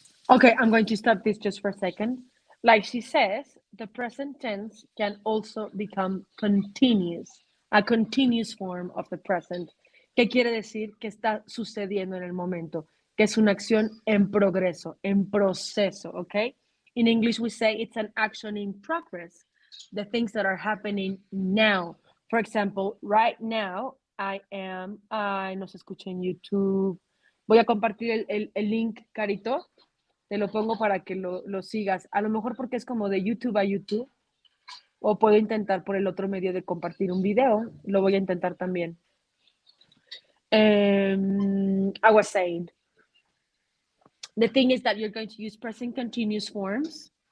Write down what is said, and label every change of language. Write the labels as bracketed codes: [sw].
[en] Okay, I'm going to stop this just for a second. Like she says, the present tense can also become continuous, a continuous form of the present. [es] ¿Qué quiere decir? Que está sucediendo en el momento, que es una acción en progreso, en proceso, okay? [en] In English, we say it's an action in progress, the things that are happening now. For example, right now, [es] no se escucha en YouTube. Voy a compartir el link, Carito. Te lo pongo para que lo sigas. A lo mejor porque es como de YouTube a YouTube. O puedo intentar por el otro medio de compartir un video. Lo voy a intentar también. [en] I was saying, the thing is that you're going to use present continuous forms.